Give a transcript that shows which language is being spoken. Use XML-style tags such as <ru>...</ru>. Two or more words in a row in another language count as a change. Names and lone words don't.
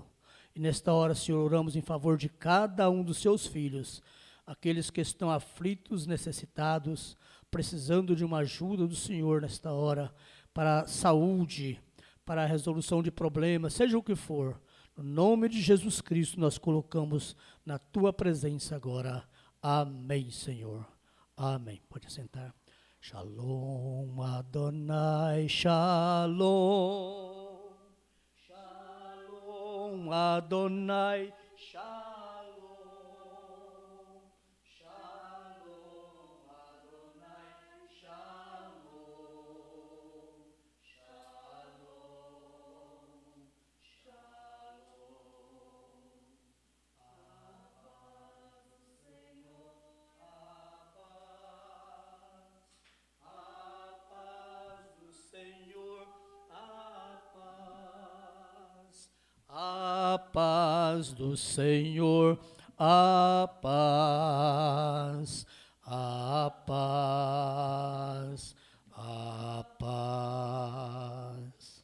<pt>E nesta hora, Senhor, oramos em favor de cada um dos Seus filhos, aqueles que estão aflitos, necessitados, precisando de uma ajuda do Senhor nesta hora, para a saúde, para a resolução de problemas, seja o que for. No nome de Jesus Cristo, nós colocamos na Tua presença agora. Amém, Senhor. Amém. Pode sentar.</pt> <he>שלום, אדוני, שלום. שלום, אדוני, שלום. שלום, אדוני, שלום. שלום, שלום.</he> <pt>A paz do Senhor, a paz do Senhor, a paz. A paz do Senhor, a paz, a paz, a paz.</pt>